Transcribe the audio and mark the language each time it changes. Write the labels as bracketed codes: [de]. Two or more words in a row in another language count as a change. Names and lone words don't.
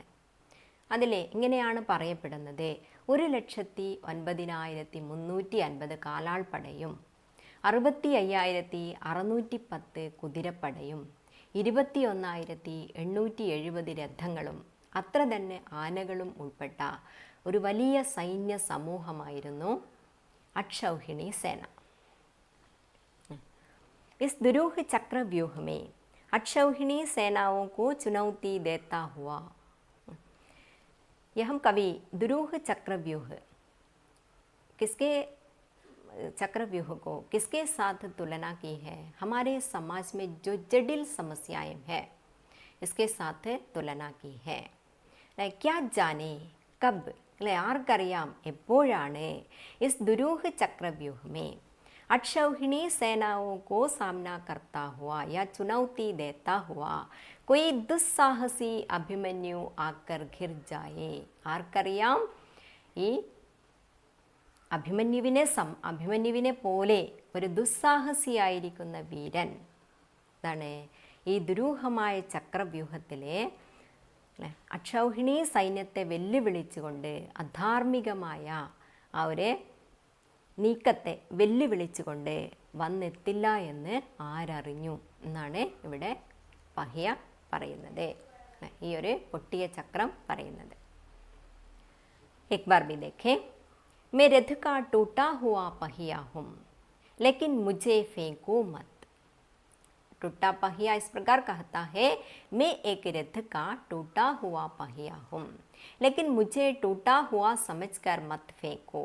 [ml] അതിൽ ഇങ്ങനെയാണ് പറയപ്പെടുന്നത്: 1,09,350 കാലാൾപ്പടയും 65,610 കുതിരപ്പടയും 21,870 രഥങ്ങളും അത്ര തന്നെ ആനകളും ഉൾപ്പെട്ട ഒരു വലിയ സൈന്യ സമൂഹമായിരുന്നു അക്ഷൗഹിണി സേന. [hi] इस दुरूह चक्रव्यूह में अक्षौहिणी सेनाओं को चुनौती देता हुआ. यह हम कवि दुरूह चक्रव्यूह किसके चक्रव्यूह को किसके साथ तुलना की है? हमारे समाज में जो जटिल समस्याएं हैं इसके साथ तुलना की है. क्या जाने कब, [ml] ആർക്കറിയാം എപ്പോഴാണ് [hi] इस दुरूह चक्रव्यूह में अक्षौहिणी सेनाओं को सामना करता हुआ या चुनौती देता हुआ कोई दुस्साहसी अभिमन्यु आकर घिर जाए. [ml] ആർക്കറിയാം ഈ അഭിമന്യുവിനെ പോലെ ഒരു ദുസ്സാഹസിയായിരിക്കുന്ന വീരൻ എന്താണ് ഈ ദുരൂഹമായ ചക്രവ്യൂഹത്തിലെ അക്ഷൗഹിണി സൈന്യത്തെ വെല്ലുവിളിച്ചുകൊണ്ട് അധാർമികമായ ആ ഒരു നീക്കത്തെ വെല്ലുവിളിച്ചുകൊണ്ട് വന്നെത്തില്ല എന്ന് ആരറിഞ്ഞു എന്നാണ് ഇവിടെ പഹിയ പറയുന്നത്, ഈ ഒരു പൊട്ടിയ ചക്രം പറയുന്നത്. [hi] एक बार भी देखें, मैं रथ का टूटा हुआ पहिया हूँ लेकिन मुझे फेंको मत. टूटा पहिया इस प्रकार कहता है, मैं एक रथ का टूटा हुआ पहिया हूँ लेकिन मुझे टूटा हुआ समझकर मत फेंको.